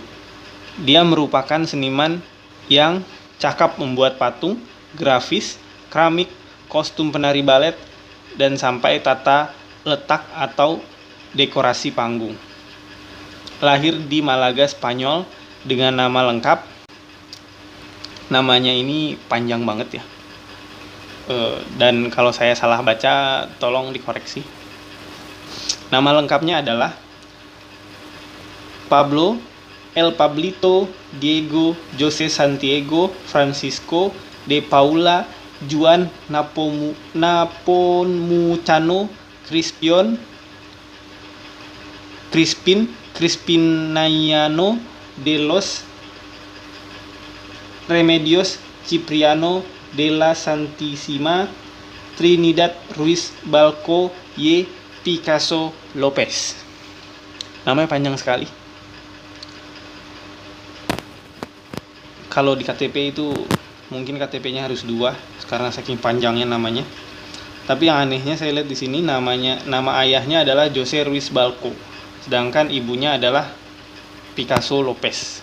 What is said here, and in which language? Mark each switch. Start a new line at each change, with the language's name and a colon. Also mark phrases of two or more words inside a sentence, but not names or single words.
Indonesian: Dia merupakan seniman yang cakap membuat patung, grafis, keramik, kostum penari balet, dan sampai tata letak atau dekorasi panggung. Lahir di Malaga, Spanyol dengan nama lengkap. Namanya ini panjang banget ya. Dan kalau saya salah baca, tolong dikoreksi. Nama lengkapnya adalah Pablo El Pablito Diego José Santiago Francisco de Paula Juan Napomucano Crispinaiano de los Remedios Cipriano de la Santísima Trinidad Ruiz Balco y Picasso Lopez. Namanya panjang sekali. Kalau di KTP itu mungkin KTP-nya harus 2 karena saking panjangnya namanya. Tapi yang anehnya saya lihat di sini nama ayahnya adalah Jose Ruiz Balco, sedangkan ibunya adalah Picasso Lopez.